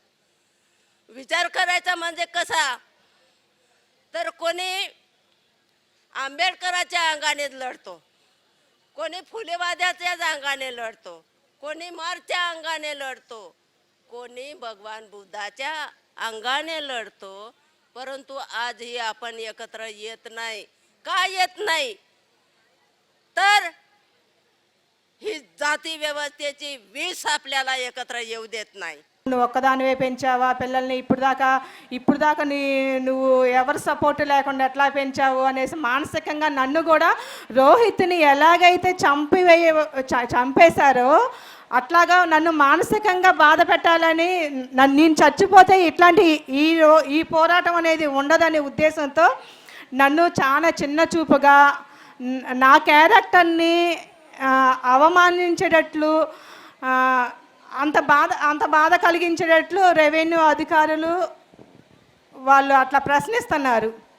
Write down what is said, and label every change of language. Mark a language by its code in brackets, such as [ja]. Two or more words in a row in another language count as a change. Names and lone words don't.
[mr] विचार करायचा म्हणजे कसा, तर कोणी आंबेडकराच्या अंगाने लढतो, कोणी फुलेवाद्याच्या अंगाने लढतो, कोणी मार्चच्या अंगाने लढतो, कोणी भगवान बुद्धाच्या अंगाने लढतो. परंतु आजही आपण एकत्र येत नाही. का येत नाही, तर ही जाती व्यवस्थेची विष आपल्याला एकत्र येऊ देत नाही. [te] నువ్వు ఒక్కదానివే పెంచావా పిల్లల్ని, ఇప్పుడు దాకా నువ్వు ఎవరు సపోర్ట్ లేకుండా ఎట్లా పెంచావు అనేసి మానసికంగా నన్ను కూడా రోహిత్ని ఎలాగైతే చంపేశారో అట్లాగా నన్ను మానసికంగా బాధ పెట్టాలని, నేను చచ్చిపోతే ఇట్లాంటి ఈ పోరాటం అనేది ఉండదనే ఉద్దేశంతో నన్ను చాలా చిన్న చూపుగా నా క్యారెక్టర్ని అవమానించేటట్లు, అంత బాధ కలిగించేటట్లు రెవెన్యూ అధికారులు వాళ్ళు అట్లా ప్రశ్నిస్తున్నారు.